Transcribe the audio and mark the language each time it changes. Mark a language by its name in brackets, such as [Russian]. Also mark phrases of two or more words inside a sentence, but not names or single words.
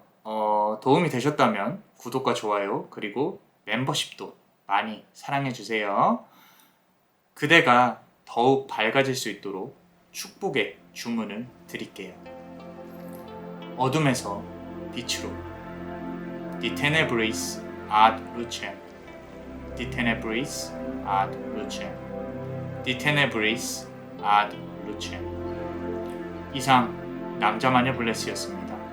[Korean] 도움이 되셨다면 구독과 좋아요 그리고 멤버십도 많이 사랑해주세요. 그대가 더욱 밝아질 수 있도록 축복의 주문을 드릴게요. 어둠에서 빛으로 [Latin] Die Tenebris ad lucem Die Tenebris ad lucem Die Tenebris ad lucem. [Korean] 이상 남자마녀 블레스였습니다.